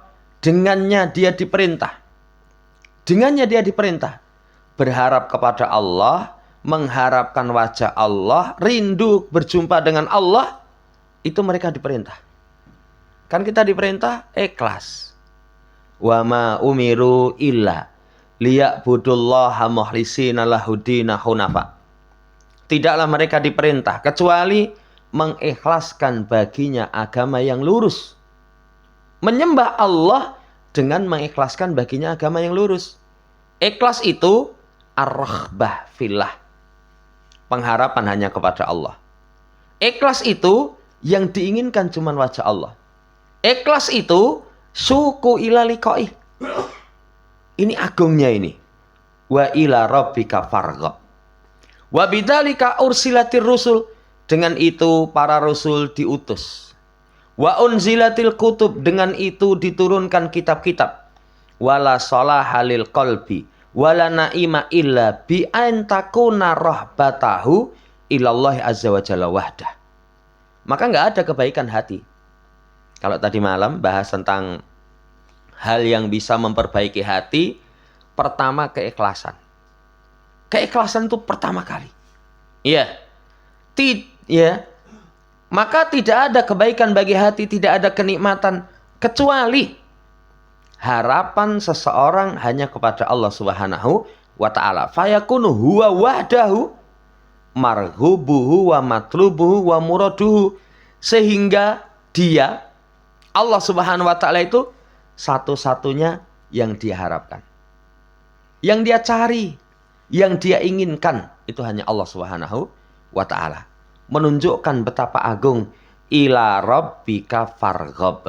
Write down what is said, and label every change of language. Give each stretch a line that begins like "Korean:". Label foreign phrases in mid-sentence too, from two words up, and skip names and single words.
Indonesian: Dengannya dia diperintah. Dengannya dia diperintah. Berharap kepada Allah. Mengharapkan wajah Allah. Rindu berjumpa dengan Allah. Itu mereka diperintah. Kan kita diperintah ikhlas.
Arabic: وما أمروا إلا ليعبدوا الله مخلصين له الدين حنفاء.
Indonesian: Tidaklah mereka diperintah kecuali mengikhlaskan baginya agama yang lurus. Menyembah Allah dengan mengikhlaskan baginya agama yang lurus. Ikhlas itu
Arabic: الرغبة في الله.
Indonesian: Pengharapan hanya kepada Allah. Ikhlas itu yang diinginkan cuma wajah Allah. Ikhlas itu
Arabic: الشوق إلى لقائه.
Indonesian: Ini agungnya ini.
Arabic: وإلى ربك فارغب. وبذلك أرسلت الرسل.
Indonesian: Dengan itu para rasul diutus.
Arabic: وأنزلت الكتب.
Indonesian: Dengan itu diturunkan kitab-kitab.
Arabic: ولا صلاح للقلب ولا نعيم إلا بأن تكون رغبته إلى الله عز وجل وحده.
Indonesian: Maka enggak ada kebaikan hati. Kalau tadi malam bahas tentang hal yang bisa memperbaiki hati, pertama keikhlasan. Keikhlasan itu pertama kali. Iya. Ya. Maka tidak ada kebaikan bagi hati, tidak ada kenikmatan kecuali harapan seseorang hanya kepada Allah
Arabic: سبحانه وتعالى. فيكون هو وحده مرغوبه ومطلوبه ومراده.
Indonesian: Sehingga dia Allah
Arabic: سبحانه وتعالى
Indonesian: itu satu-satunya yang dia harapkan. Yang dia cari, yang dia inginkan, itu hanya Allah
Arabic: سبحانه وتعالى.
Indonesian: Menunjukkan betapa agung
Arabic: إلى ربك فارغب.